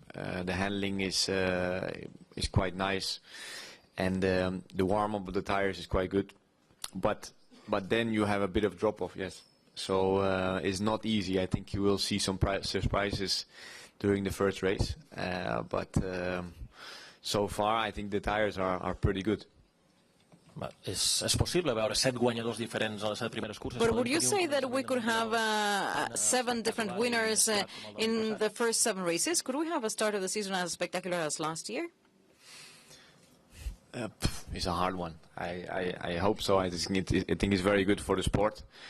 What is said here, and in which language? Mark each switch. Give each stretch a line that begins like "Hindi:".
English: The handling is quite nice, and the warm-up of the tires is quite good. But then you have a bit of drop-off, yes. So it's not easy. I think you will see some surprises during the first race. But so far, I think the tires are pretty good.
Catalan: És possible veure 7 guanyadors diferents a les 7 primeres curses.
English: But would you say that we could have 7 different winners in the first 7 races? Could we have a start of the season as spectacular as last year? It's a hard one. I hope so. I think it's very good for the sport.